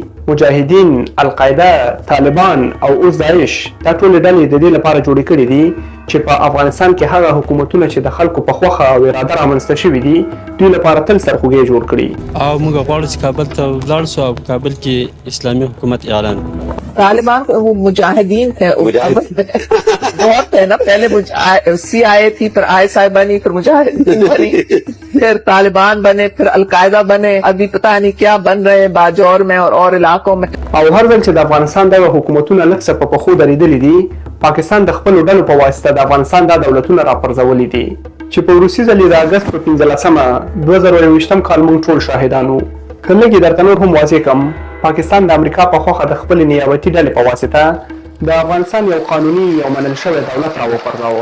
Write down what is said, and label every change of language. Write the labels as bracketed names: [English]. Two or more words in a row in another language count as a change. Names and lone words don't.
[Pashto] مجاهدین، القاعده، طالبان او اوس داعش، دا ټولې ډلې د دې لپاره جوړې کړي دي چې په افغانستان کې هغه حکومتونه چې د خلکو په خوښه او اراده رامنځته شوي دي، دوی لپاره تل سرخوږی جوړ کړي. او موږ غواړو چې کابل ته ولاړ شو او کابل کې اسلامي حکومت اعلان کړو. [Urdu] طالبان وہ مجاہدین تھے بہت ہے نا، پہلے CIA تھی، پھر ISI بنی، پھر مجاہدین بنی، پھر طالبان بنے، پھر القاعدہ بنے، ابھی پتا نہیں کیا بن رہے ہیں باجوڑ میں اور علاقوں میں. [Pashto] او هر ځل چې د افغانستان د حکومتونو لږ څه په پښو درېدلي دي، پاکستان د خپلو ډلو په واسطه د افغانستان دا دولتونه راپرځولي دي چې په وروستي ځل یې د اګست په 15 2021 کال موږ ټول شاهدان وو. که لږ یې درته نور هم واضح کړم، پاکستان د امریکا په خوښه د خپلې نیابتي ډلې په واسطه د افغانستان یو قانوني او منل شوی دولت راوپرځاوه.